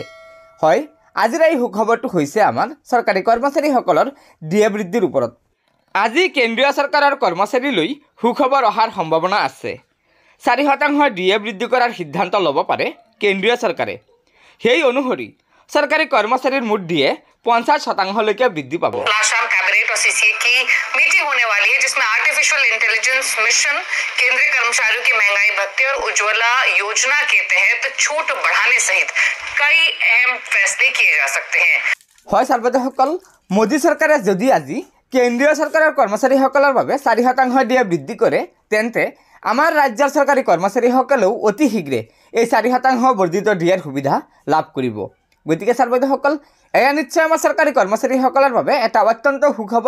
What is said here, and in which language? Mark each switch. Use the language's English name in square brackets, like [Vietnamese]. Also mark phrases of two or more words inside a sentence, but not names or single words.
[Assamese] হয়, আজিৰ এই সুখবৰটো হৈছে আমাৰ চৰকাৰী কৰ্মচাৰীসকলৰ ডিএ বৃদ্ধিৰ ওপৰত। আজি কেন্দ্ৰীয় চৰকাৰৰ কৰ্মচাৰীলৈ সুখবৰ অহাৰ সম্ভাৱনা আছে। 4% ডিএ বৃদ্ধি কৰাৰ সিদ্ধান্ত ল'ব পাৰে কেন্দ্ৰীয় চৰকাৰে। সেই অনুসৰি চৰকাৰী কৰ্মচাৰীৰ মুঠ ডিএ 50%লৈকে বৃদ্ধি পাব। [Hindi] कैबिनेट और सीसीए की मीटिंग होने वाली है जिसमें [English] artificial intelligence [Hindi] मिशन, केंद्रीय कर्मचारियों की महंगाई भत्ते और उज्ज्वला योजना के तहत छूट बढ़ाने सहित कई अहम फैसले किए जा सकते हैं। [Assamese] হয় ছাৰ্বৈদসকল, মোদী চৰকাৰে যদি আজি কেন্দ্ৰীয় চৰকাৰৰ কৰ্মচাৰীসকলৰ বাবে 4% ডিএ বৃদ্ধি কৰে তেন্তে আমাৰ ৰাজ্যৰ চৰকাৰী কৰ্মচাৰীসকলেও অতি শীঘ্ৰে এই 4% বৰ্ধিত ডিএৰ সুবিধা লাভ কৰিব। গতিকে ছাৰ্বৈদসকল, এয়া নিশ্চয় আমাৰ চৰকাৰী কৰ্মচাৰীসকলৰ বাবে এটা অত্যন্ত সুখবৰ।